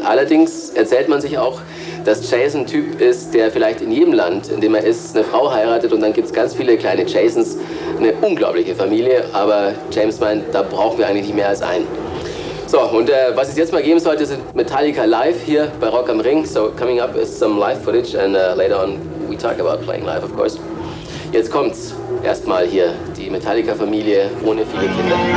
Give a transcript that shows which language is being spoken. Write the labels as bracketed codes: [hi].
[de] Allerdings erzählt man sich auch, dass Jason ein Typ ist, der vielleicht in jedem Land, in dem er ist, eine Frau heiratet und dann gibt es ganz viele kleine Jasons, eine unglaubliche Familie, aber James meint, da brauchen wir eigentlich nicht mehr als einen. So, und was es jetzt mal geben sollte, sind Metallica live hier bei Rock am Ring. [en] So, coming up is some live footage and later on we talk about playing live, of course. [de] Jetzt kommt's. Erstmal hier die Metallica-Familie ohne viele Kinder.